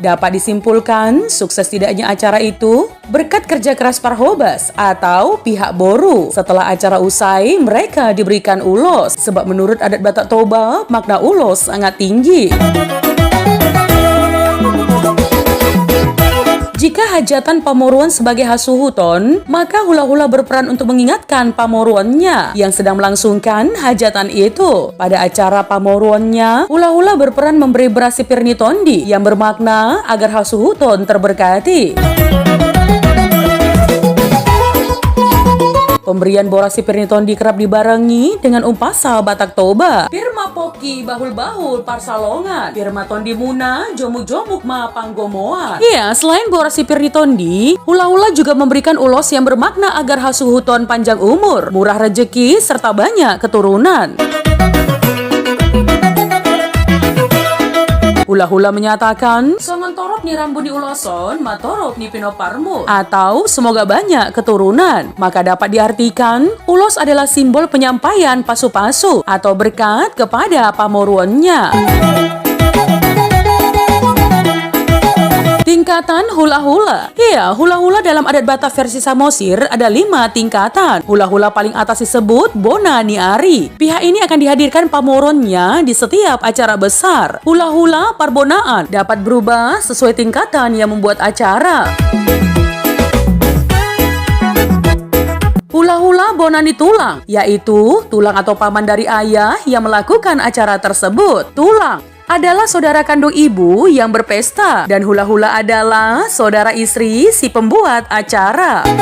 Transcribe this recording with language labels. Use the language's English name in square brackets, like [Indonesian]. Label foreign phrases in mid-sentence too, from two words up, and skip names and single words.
[Indonesian] Dapat disimpulkan, sukses tidaknya acara itu berkat kerja keras Parhobas atau pihak Boru. Setelah acara usai, mereka diberikan ulos. Sebab menurut adat Batak Toba, makna ulos sangat tinggi. Jika hajatan pamoruan sebagai hasuhuton, maka hula-hula berperan untuk mengingatkan pamoruannya yang sedang melangsungkan hajatan itu. Pada acara pamoruannya, hula-hula berperan memberi [Batak Toba] berasi pirnitondi [Indonesian] yang bermakna agar hasuhuton terberkati. Pemberian [Batak Toba] borasi pirnitondi [Indonesian] kerap dibarengi dengan umpasa Batak Toba. [Batak Toba] Pirma Poki bahul-bahul parsalongan, Pirma Tondi Muna jomuk-jomuk ma panggomoan. [Indonesian] Iya, selain [Batak Toba] borasi pirnitondi, [Indonesian] hula-hula juga memberikan ulos yang bermakna agar hasuhuton panjang umur, murah rezeki, serta banyak keturunan. [Batak Toba] Hula-hula menyatakan, "Songon torop ni rambuni uloson, matorop ni pinoparmu," [Indonesian] atau semoga banyak keturunan. Maka dapat diartikan, ulos adalah simbol penyampaian pasu-pasu atau berkat kepada pamoruannya. Tingkatan hula-hula. Iya, hula-hula dalam adat Batak versi Samosir ada 5 tingkatan. Hula-hula paling atas disebut Bonani Ari. Pihak ini akan dihadirkan pamoronnya di setiap acara besar. Hula-hula parbonaan dapat berubah sesuai tingkatan yang membuat acara. Hula-hula Bonani Tulang, yaitu tulang atau paman dari ayah yang melakukan acara tersebut. Tulang adalah saudara kandung ibu yang berpesta, dan hula-hula adalah saudara istri si pembuat acara.